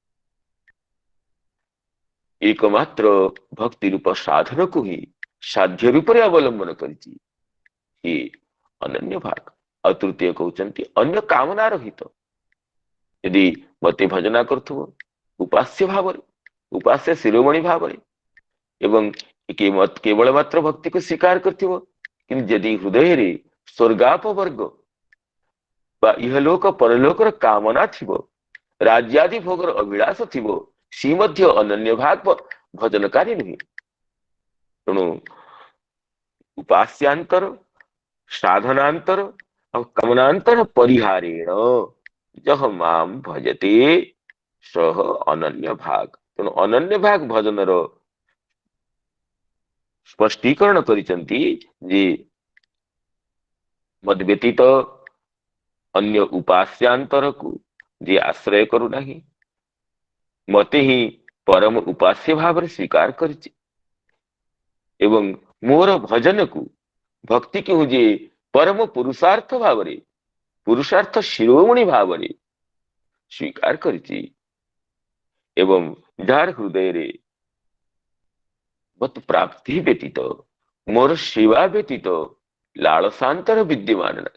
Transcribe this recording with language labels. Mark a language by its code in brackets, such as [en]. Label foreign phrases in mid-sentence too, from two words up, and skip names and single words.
[or] ଏକମାତ୍ର ଭକ୍ତି ରୂପ ସାଧନ କୁ ହିଁ ସାଧ୍ୟ ରୂପ ରେ ଅବଲମ୍ବନ କରିଛି, ଯେ ଅନନ୍ୟ ଭାଗ। ଆଉ ତୃତୀୟ କହୁଛନ୍ତି ଅନ୍ୟ କାମନା ରହିତ, ଯଦି ମୋତେ ଭଜନା କରୁଥିବ ଉପାସ୍ୟ ଭାବ ଉପାସ୍ୟ ଶିରୋମଣି ଭାବ ଏବଂ କେବଳ ମାତ୍ର ଭକ୍ତି କୁ ସ୍ୱୀକାର କରୁଥିବ, କିନ୍ତୁ ଯଦି ହୃଦୟ ରେ ସ୍ୱର୍ଗାପବର୍ଗ ବା ଇହଲୋକ ପରଲୋକର କାମନା ଥିବ ରାଜ୍ୟାଦି ଭୋଗର ଅଭିଳାଷ ଥିବ ସେ ମଧ୍ୟ ଅନନ୍ୟ ଭାଗ ଭଜନକାରୀ ନୁହେଁ। ତେଣୁ ଉପାସ୍ୟାନ୍ତର ସାଧନାନ୍ତର ଆଉ କାମନାନ୍ତର ପରିହାରେଣ ଯଃ ମାମ୍ ଭଜତେ ସଃ ଅନନ୍ୟ ଭାଗ। ତେଣୁ ଅନନ୍ୟ ଭାଗ ଭଜନର ସ୍ପଷ୍ଟୀକରଣ କରୁଛନ୍ତି ଯେ ମଦ୍ ବ୍ୟତୀତ ଅନ୍ୟ ଉପାସ୍ୟାନ୍ତର କୁ ଯେ ଆଶ୍ରୟ କରୁ ନାହିଁ ମୋତେ ହିଁ ପରମ ଉପାସ୍ୟ ଭାବ ସ୍ୱୀକାର କରିଛି ଏବଂ ମୋର ଭଜନ କୁ ଭକ୍ତି କି ଯେ ପରମ ପୁରୁଷାର୍ଥ ଭାବ ପୁରୁଷାର୍ଥ ଶିରୋମଣି ଭାବ ସ୍ୱୀକାର କରିଛି ଏବଂ ଯାର ହୃଦୟ ରେ ମତ୍ ପ୍ରାପ୍ତି ବ୍ୟତୀତ ମୋର ସେବା ବ୍ୟତୀତ ଲାଳସାନ୍ତର ବିଦ୍ୟମାନ ନାହିଁ।